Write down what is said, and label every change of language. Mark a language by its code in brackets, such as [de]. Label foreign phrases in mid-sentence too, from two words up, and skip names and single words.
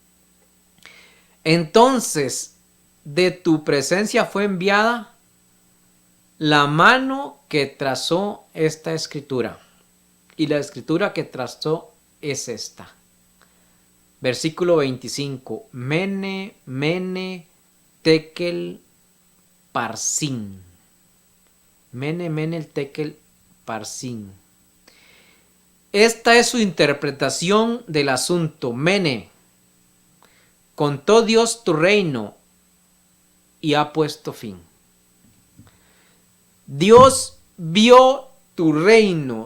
[es] Entonces, de tu presencia fue enviada la mano que trazó esta escritura. Y la escritura que trazó es esta. Versículo 25. [arc] Mene, mene, tekel, parsin. Mene, mene, tekel, parsin. [es] Esta es su interpretación del asunto. Mene, contó Dios tu reino y ha puesto fin. Dios vio tu reino.